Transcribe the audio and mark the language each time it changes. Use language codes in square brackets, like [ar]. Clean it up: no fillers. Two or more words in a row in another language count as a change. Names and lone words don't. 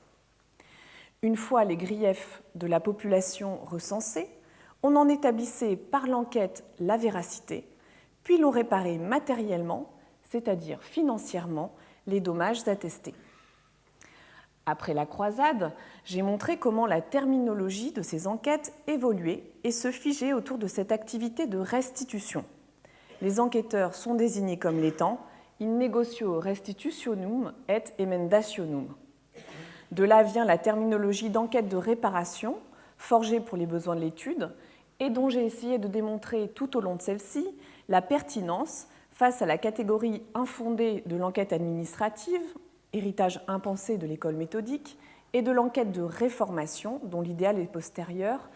[fr] Une fois les griefs de la population recensés, on en établissait par l'enquête la véracité, puis l'on réparait matériellement, c'est-à-dire financièrement, les dommages attestés. Après la croisade, j'ai montré comment la terminologie de ces enquêtes évoluait et se figeait autour de cette activité de restitution. Les enquêteurs sont désignés comme l'étant [la] in negotio restitutionum et emendationum. [fr] De là vient la terminologie d'enquête de réparation, forgée pour les besoins de l'étude, et dont j'ai essayé de démontrer tout au long de celle-ci la pertinence face à la catégorie infondée de l'enquête administrative, héritage impensé de l'école méthodique, et de l'enquête de réformation, dont l'idéal est postérieur.